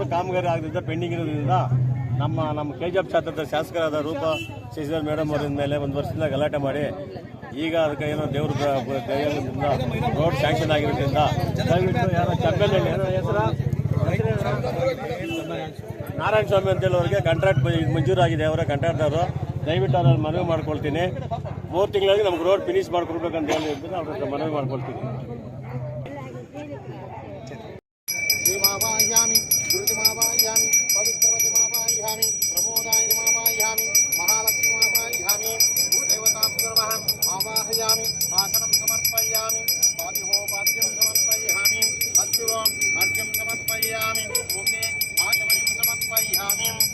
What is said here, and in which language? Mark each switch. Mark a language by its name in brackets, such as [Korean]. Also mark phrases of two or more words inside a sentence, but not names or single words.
[Kannada] ಆಗದಿಂದ ಪೆಂಡಿಂಗ್ ಇರೋದ್ರಿಂದ ನಮ್ಮ ಕೆಜಿಎಫ್ ಕ್ಷೇತ್ರದ ಶಾಸಕರಾದ ರೂಪಾ ಶಶಿಧರ್ ಮೇಡಮ್ ಅವರಿಂದ ಮೇಲೆ ಒಂದು ವರ್ಷದಿಂದ ಗಲಾಟೆ ಮಾಡಿ ಈಗ ಅದಕ್ಕೆ ಏನೋ ದೇವ್ರ ದಯದಿಂದ [English] road sanction [Kannada] ಆಗಿರೋದ್ರಿಂದ ದಯವಿಟ್ಟು ಯಾರೋ ಚಂಬೆಲ್ಲಿ ಹೆಸರು ನಾರಾಯಣ ಸ್ವಾಮಿ ಅಂತೇಳಿ ಅವರಿಗೆ ಕಾಂಟ್ರಾಕ್ಟ್ ಮಂಜೂರಾಗಿದೆ ಅವರ ಕಾಂಟ್ರಾಕ್ಟರು. ದಯವಿಟ್ಟು ಅವ್ರಲ್ಲಿ ಮನವಿ ಮಾಡ್ಕೊಳ್ತೀನಿ. 3 ತಿಂಗಳಿಗೆ ನಮ್ಗೆ [English] road finish [Kannada] ಮಾಡ್ಕೊಡ್ಬೇಕಂತ ಹೇಳಿ ಅವ್ರ ಹತ್ರ ಮನವಿ ಮಾಡ್ಕೊಳ್ತೀನಿ. [Sanskrit] ीमावाह्यामि गुरुतिमावाह्यामि पवित्रवतिमावाह्यामि प्रमोदायिमावाह्यामि महालक्ष्मीमावाह्यामि भूदेवताभ्यर्वः आवाहयामि आसनं समर्पयामि पाद्योपाद्यं समर्पयामि अद्युरो अर्घ्यं समर्पयामि मुखे आचमनीं समर्पयामि